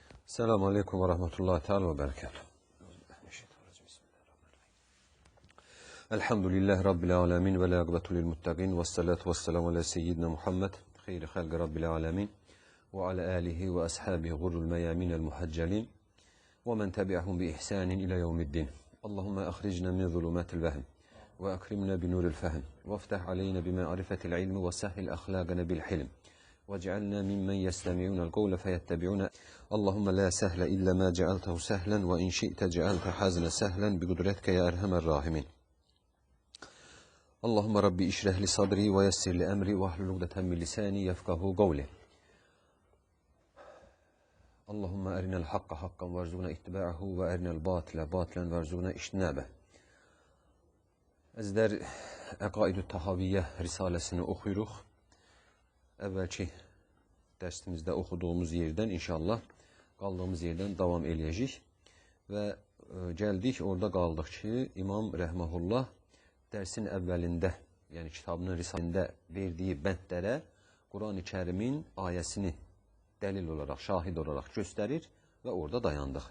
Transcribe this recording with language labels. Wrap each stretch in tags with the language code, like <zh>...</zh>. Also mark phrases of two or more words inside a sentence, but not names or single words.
<ar>السلام عليكم ورحمة الله تعالى وبركاته. الحمد لله رب العالمين والعاقبة للمتقين والصلاة والسلام على سيدنا محمد خير خلق رب العالمين وعلى آله وأصحابه الغر الميامين المحجلين ومن تبعهم بإحسان إلى يوم الدين. اللهم أخرجنا من ظلمات الوهم وأكرمنا بنور الفهم وافتح علينا بمعرفة العلم وسهل أخلاقنا بالحلم. وَاجْعَلْنَا مِمَّنْ يَسْتَمِعُونَ الْقَوْلَ فَيَتَّبِعُونَ اللهم لا سهل إلا ما جعلته سهلا وإن شئت جعلت حزن سهلا بقدرتك يا أرحم الراحمين اللهم ربي اشرح لي صدري ويسر لي أمري واحلل عقدة من لساني يفقهوا قولي اللهم أرنا الحق حقا وارزقنا اتباعه وأرنا الباطل باطلا وارزقنا اجتنابه.</ar> <az>Əzizlər, Əqaid-ü Tahaviyyə risaləsini oxuyuruq. Əvvəlki dərsimizdə oxuduğumuz yerdən inşallah qaldığımız yerdən davam eləyəcək və gəldik, orada qaldıq ki, İmam Rəhməhullah dərsin əvvəlində, yəni kitabının risaləsində verdiyi bəndlərə Quran-ı Kərimin ayəsini dəlil olaraq, şahid olaraq göstərir və orada dayandıq.</az>